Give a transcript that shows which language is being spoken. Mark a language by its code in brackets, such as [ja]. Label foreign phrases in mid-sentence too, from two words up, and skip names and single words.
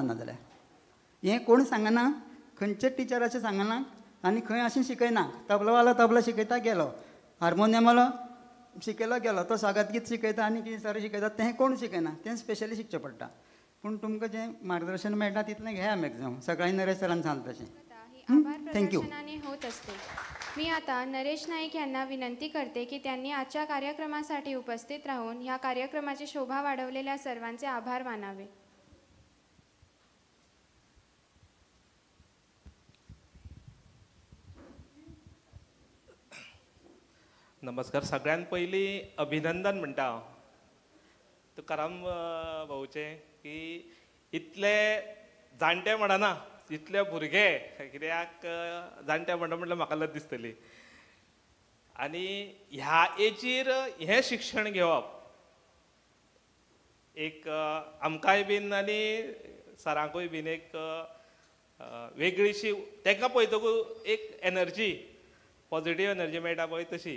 [kok] नाजाल्यार हें कोण सांगना, खंयचेच टिचर अशें सांगना आनी खंय अशें शिकयना. तबलावालो तबला शिकयता गेलो, हार्मोनियमवालो शिकयलो गेलो, तो स्वागत गीत शिकयता आनी कितें सर शिकयता तें कोण शिकयना, तें स्पेशली शिकचें पडटा. पूण तुमकां जें मार्गदर्शन मेळटा तितलें घेया मॅक्झिमम. सकाळीं नरेश सरान सांगलें तशें. आभार थँक्यू. [mr] प्रदर्शनाने होत असते. मी आता नरेश नाईक यांना विनंती करते की त्यांनी आजच्या कार्यक्रमासाठी उपस्थित राहून ह्या कार्यक्रमाची शोभा वाढवलेल्या सर्वांचे आभार मानावे. नमस्कार. [kok] सगळ्यात पयलीं अभिनंदन म्हणटा हांव तुकाराम भाऊचें की इतले जाणटे म्हणना, इतले भुरगे, कित्याक जाणटे म्हणटा म्हटल्यार म्हाका लज दिसतली. आनी ह्या एजीर हें शिक्षण घेवप एक आमकांय बीन आनी सरांकूय बीन एक वेगळीशी, ताका पळयतकूच एक एनर्जी, [en] positive energy [kok] मेळटा पळय तशी.